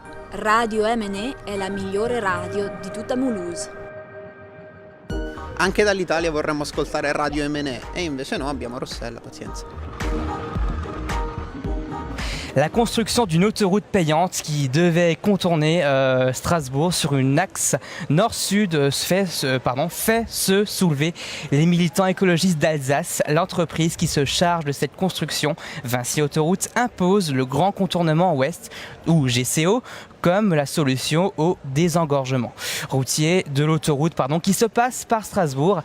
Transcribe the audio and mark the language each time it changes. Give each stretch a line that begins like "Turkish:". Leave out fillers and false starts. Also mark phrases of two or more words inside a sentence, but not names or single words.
Italian: Radio MNE è la migliore radio di tutta Mulhouse. Anche dall'Italia vorremmo ascoltare Radio MNE e invece no, abbiamo Rossella, pazienza.
French: La construction d'une autoroute payante qui devait contourner Strasbourg sur une axe nord-sud fait se soulever les militants écologistes d'Alsace. L'entreprise qui se charge de cette construction, Vinci Autoroute, impose le grand contournement ouest, ou GCO, comme la solution au désengorgement routier de l'autoroute qui se passe par Strasbourg.